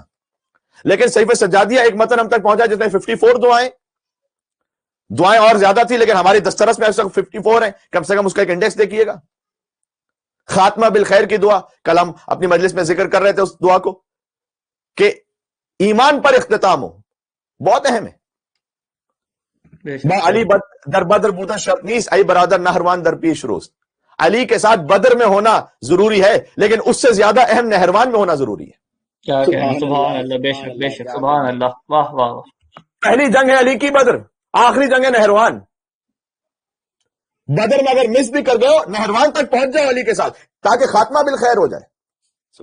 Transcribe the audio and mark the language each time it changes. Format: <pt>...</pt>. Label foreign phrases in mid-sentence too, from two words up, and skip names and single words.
<ur>لیکن صحیفہ سجادیہ ایک متن ہم تک پہنچا جس میں 54 دعائیں اور زیادہ تھی، لیکن ہماری دسترس میں اس وقت 54 ہیں. کم سے کم اس کا ایک انڈیکس دیکھیے گا. خاتمہ بالخیر کی دعا، کل ہم اپنی مجلس میں ذکر کر رہے تھے اس دعا کو کہ ایمان پر اختتام ہو، بہت اہم ہے.</ur> <fa>علی در بدر بودن شرط نیست، ای برادر نہروان در پیش روست.</fa> <ur>علی کے ساتھ بدر میں ہونا ضروری ہے، لیکن اس سے زیادہ اہم نہروان میں ہونا ضروری ہے. کیا کہیں.</ur> <ar>سبحان اللہ.</ar> <ur>بے شک بے شک.</ur> <ar>سبحان اللہ.</ar> <ur>واہ واہ واہ. پہلی جنگ ہے علی کی بدر، آخری جنگ ہے نہروان. بدر میں اگر مس بھی کر گئے ہو، نہروان تک پہنچ جاؤ علی کے ساتھ تاکہ خاتمہ بالخیر ہو جائے.</ur>